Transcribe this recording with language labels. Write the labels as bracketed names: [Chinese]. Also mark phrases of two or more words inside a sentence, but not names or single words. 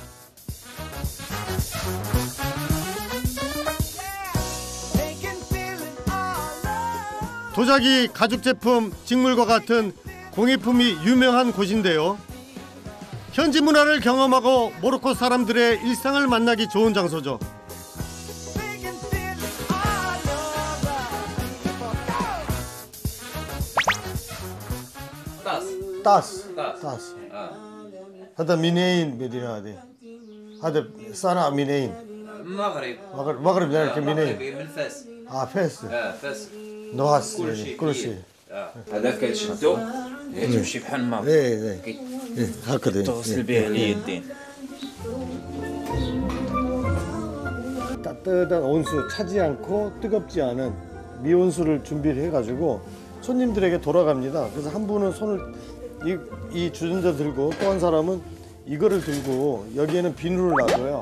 [Korean] 도자기, 가죽제품, 직물과 같은 공예품이 유명한 곳인데요. 현지 문화를 경험하고 모로코 사람들의 일상을 만나기 좋은 장소죠. [Arabic] طاس هذا منين مدينة هذه؟ هذا صنع منين؟ مغرب يعني منين؟ من فاس. فاس. فاس. نحاس كل شيء. هذاك تشدو تمشي بحال الماء. هكذا تغسل به اليدين. [Korean] 따뜻한 온수 차지 않고 뜨겁지 않은 미온수를 준비를 해가지고 손님들에게 돌아갑니다. 그래서 한 분은 손을 이 주전자 들고 또 한 사람은 이거를 들고 여기에는 비누를 놔둬요.